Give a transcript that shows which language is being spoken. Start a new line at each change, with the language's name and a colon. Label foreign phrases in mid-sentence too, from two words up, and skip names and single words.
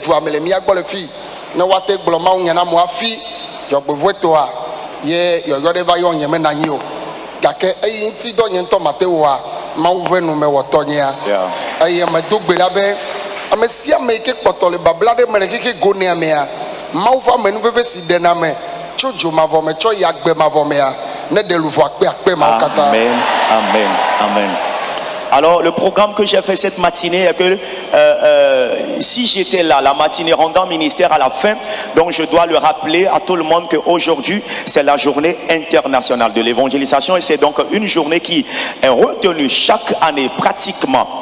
Ewe: dua me le mía gbɔ le fi ne woate gblɔ mawu nya na mo hafi dzɔgbevɔe tɔa ye yɔyɔ ɖe va yɔ nye me na nyi o gake eyi ŋuti dɔ nye ŋutɔ mate wɔa mawu ve nu me wɔtɔ nyea eye me do gbe ɖa be ame sia ame yi ke kpɔtɔ le babla ɖe me le xexe go nea mea mawu ƒe amenuveve si ɖena me tso dzo mavɔ me tsɔ yi agbe mavɔ mea ne ɖe luʋɔ akpe akpe mawo katã.
French: Amen, amen, amen. Alors le programme que j'ai fait cette matinée est que si j'étais là, la matinée rendant ministère à la fin, donc je dois le rappeler à tout le monde qu'aujourd'hui c'est la journée internationale de l'évangélisation et c'est donc une journée qui est retenue chaque année pratiquement.